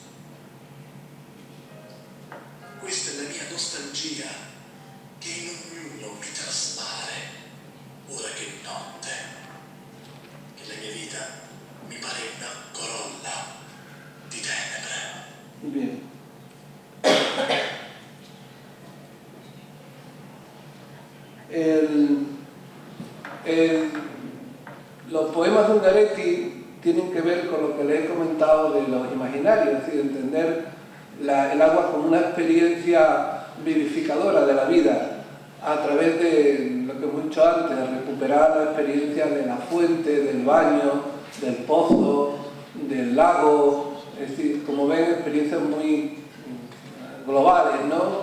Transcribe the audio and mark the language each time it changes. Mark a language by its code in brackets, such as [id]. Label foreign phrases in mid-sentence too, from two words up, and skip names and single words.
[it] Questa è la mia nostalgia che in ognuno mi traspare, ora che è notte, che la mia vita mi pare una corolla di tenebre. [es] Bien. Los poemas de Ungaretti tienen que ver con lo que les he comentado de los imaginarios, es decir, entender el agua como una experiencia vivificadora de la vida a través de lo que hemos dicho antes, de recuperar la experiencia de la fuente, del baño, del pozo, del lago, es decir, como ven, experiencias muy globales, ¿no?